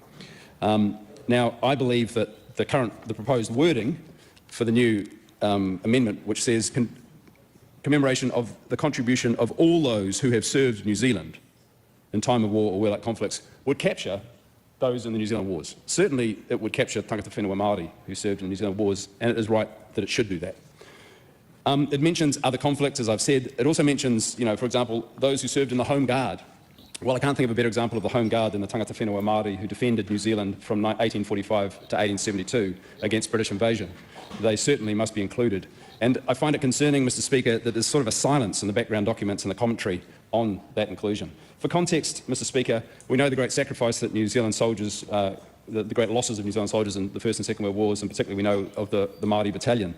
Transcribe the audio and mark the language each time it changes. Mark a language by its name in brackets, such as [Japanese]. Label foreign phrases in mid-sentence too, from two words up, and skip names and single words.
[English] Now, I believe that the proposed wording for the new amendment, which says commemoration of the contribution of all those who have served New Zealand in time of war or warlike conflicts, would capture those in the New Zealand wars. Certainly, it would capture [Māori] tangata whenua Māori [English] who served in the New Zealand wars, and it is right that it should do that. It mentions other conflicts, as I've said. It also mentions, for example, those who served in the Home Guard. Well, I can't think of a better example of the Home Guard than the [Māori] tangata whenua Māori [English] who defended New Zealand from 1845 to 1872 against British invasion. They certainly must be included. And I find it concerning, Mr. Speaker, that there's sort of a silence in the background documents and the commentary on that inclusion. For context, Mr. Speaker, we know the great sacrifice that New Zealand soldiers, the great losses of New Zealand soldiers in the First and Second World Wars, and particularly we know of the Māori Battalion.